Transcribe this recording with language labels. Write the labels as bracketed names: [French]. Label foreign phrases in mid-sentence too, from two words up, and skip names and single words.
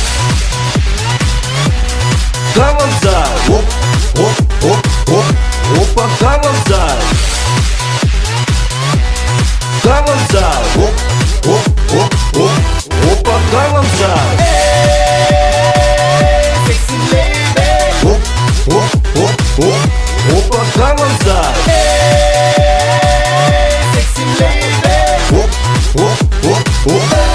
[Korean] Gangnam Style, 오, 오, 오, 오, 오빤, Gangnam Style, Gangnam Style, 오, 오, 오, 오, 오빤, Gangnam Style. [English] Hey, sexy lady. [Korean] 오, 오, 오, 오, 오빤, Gangnam Style. [English] Hey, sexy lady. [Korean] 오, 오, 오, 오.